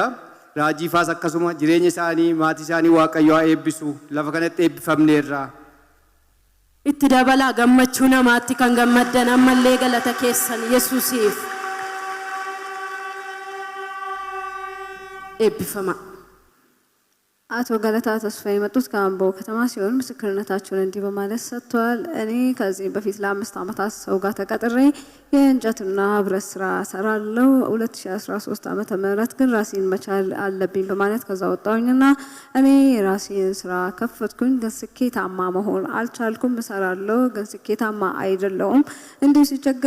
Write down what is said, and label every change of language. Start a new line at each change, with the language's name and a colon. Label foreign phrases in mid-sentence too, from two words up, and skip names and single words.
Oromo: Raajiifaas akkasuma jireenya isaanii maatii isaanii Waaqayyo haa eebbisu lafa kanatti eebbifamneerra. Itti dabalaa gammachuu namaatti kan gammaddan ammallee galata keessan Yesuusiif eebbifama.
Amharic: አቶ ገለታ ተስፋ የመጡት ከአምቦ ከተማ ሲሆን ምስክርነታቸውን እንዲህ በማለት ሰጥተዋል። እኔ ከዚህ በፊት ለ5 ዓመታት ሰው ጋር ተቀጥሬ የእንጨትና ብረት ስራ ሰራለሁ። 2013 ዓመተ ምህረት ግን ራሴን መቻል አለብኝ በማለት ከዛ ወጣሁኝና እኔ ራሴን ስራ ከፈትኩኝ። ግን ስኬታማ መሆን አልቻልኩም። እሰራለሁ ግን ስኬታማ አይደለሁም። እንዲህ ሲቸገር